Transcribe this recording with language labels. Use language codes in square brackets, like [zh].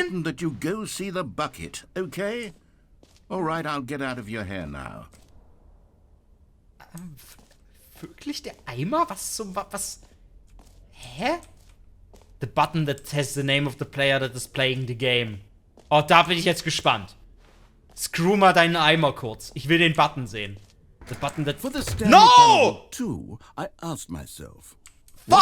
[en] important that you go see the bucket, okay? All right, I'll get out of your hair now. [de] Wirklich der Eimer? Was? Hä? [en] The button that has the name of the player that is playing the game. [de] Oh, da bin ich jetzt gespannt. Screw mal deinen Eimer kurz. Ich will den Button sehen. [en] The button that... For the Stanley No! Parable 2, I asked myself, what